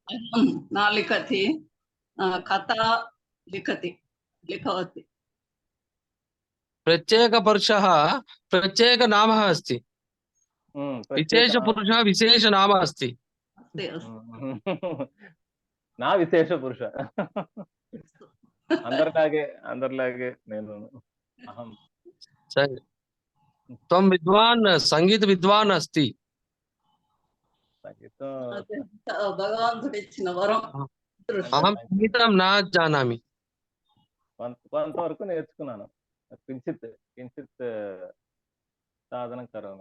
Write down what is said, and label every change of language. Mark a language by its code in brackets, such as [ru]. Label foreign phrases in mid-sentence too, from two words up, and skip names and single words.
[sa] न लिखति. कथा लिखवती. प्रत्येक पुरुषः प्रत्येक नामः अस्ति. विशेष पुरुषः विशेष नाम अस्ति. ना विशेष पुरुष. [te] అందరిలాగే నేను అహం. [sa] సరే. త్వం విద్వాన్ సంగీత విద్వాన్ అస్తి. [te] సంగీతం అదే భగవంతుడు ఇచ్చిన వరం. [sa] అహం సంగీతం నా జానామి. [te] కొంతవరకు నేర్చుకున్నాను. [sa] కించిత్ కించిత్ సాధన కరోమి.